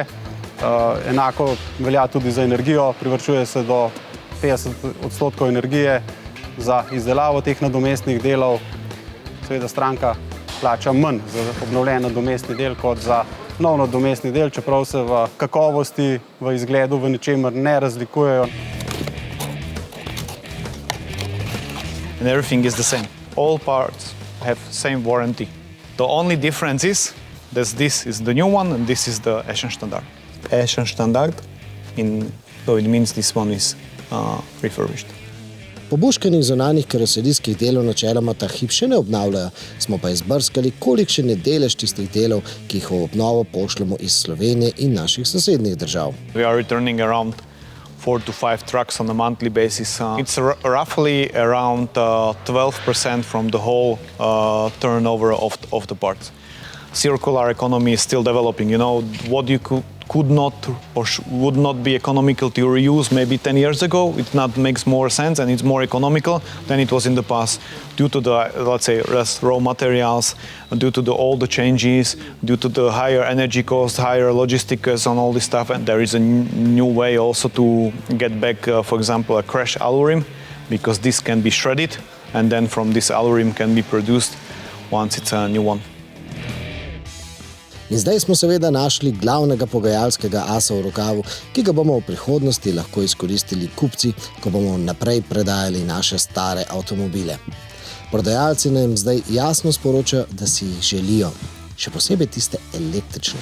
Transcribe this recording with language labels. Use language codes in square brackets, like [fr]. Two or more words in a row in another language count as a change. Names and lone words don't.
[sl] Enako velja tudi za energijo, privarčuje se do 50% energije za izdelavo teh nadomestnih delov. Seveda stranka plača manj za obnovljen nadomestni del kot za nov nadomestni del, čeprav se v kakovosti, v izgledu, v ničemer ne razlikujejo. [en] And everything is the same. All parts have same warranty. The only difference is that this is the new one and this is the Eschen Standard. Eschen Standard, so it means this one is refurbished. [sl] Pobuškanih zunanjih karoserijskih delov načeloma ta hip še ne obnavljajo, smo pa izbrskali, kolikšen je delež tistih delov, ki jih v obnovo pošljemo iz Slovenije in naših sosednjih držav. [en] We are returning around 4 to 5 trucks on a monthly basis. It's roughly around 12% from the whole turnover of the parts. Circular economy is still developing. You know, what you could not or would not be economical to reuse maybe 10 years ago, it not makes more sense and it's more economical than it was in the past due to the, let's say, less raw materials, due to all the changes, due to the higher energy costs, higher logistics and all this stuff. And there is a new way also to get back, for example, a crash alurim, because this can be shredded and then from this alurim can be produced once it's a new one. [sl] In zdaj smo seveda našli glavnega pogajalskega asa v rokavu, ki ga bomo v prihodnosti lahko izkoristili kupci, ko bomo naprej predajali naše stare avtomobile. Prodajalci nam zdaj jasno sporočajo, da si jih želijo, še posebej tiste električne.